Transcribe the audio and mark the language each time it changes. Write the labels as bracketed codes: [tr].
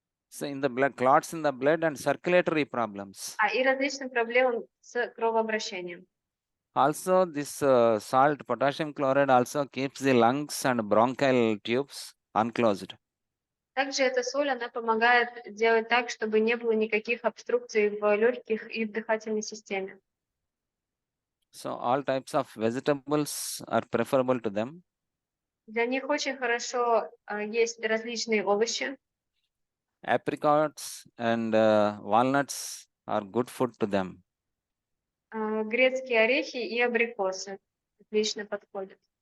[en] So in the blood, clots in the blood and circulatory problems. [ru] и различным проблемам с кровообращением. [en] Also, this salt, potassium chloride also keeps the lungs and bronchial tubes unclosed. [ru] Также эта соль, она помогает делать так, чтобы не было никаких обструкций в легких и в дыхательной системе. [en] So all types of vegetables are preferable to them. [ru] Для них очень хорошо есть различные овощи. [en] Apricots and walnuts are good food to them. [ru] Грецкие орехи и абрикосы отлично подходят.